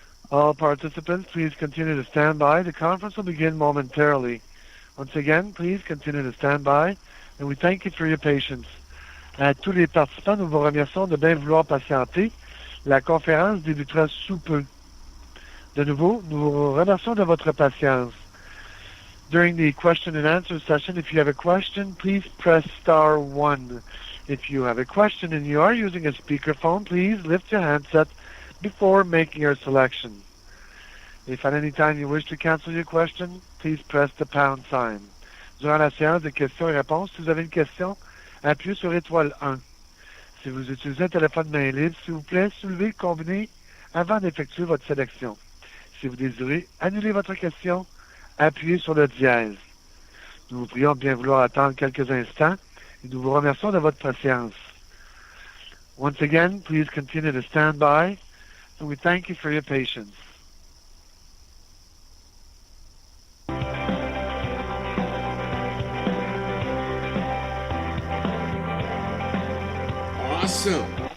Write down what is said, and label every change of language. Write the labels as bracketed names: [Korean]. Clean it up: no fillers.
[English] All participants, please continue to stand by. The conference will begin momentarily. Once again, please continue to stand by, and we thank you for your patience. [French] À tous les participants, nous vous remercions de bien vouloir patienter. La conférence débutera sous peu. De nouveau, nous vous remercions de votre patience. [English] During the question and answer session, if you have a question, please press star 1. If you have a question and you are using a speakerphone, please lift your handset before making your selection. If at any time you wish to cancel your question, please press the pound sign. [French] Durant la séance de questions et réponses, si vous avez une question, appuyez sur étoile 1. Si vous utilisez un téléphone main libre, s'il vous plaît, soulevez le combiné avant d'effectuer votre sélection. Si vous désirez annuler votre question, appuyez sur le dièse. Nous vous prions de bien vouloir attendre quelques instants et nous vous remercions de votre patience. [English] Once again, please continue to stand by, and we thank you for your patience. Awesome.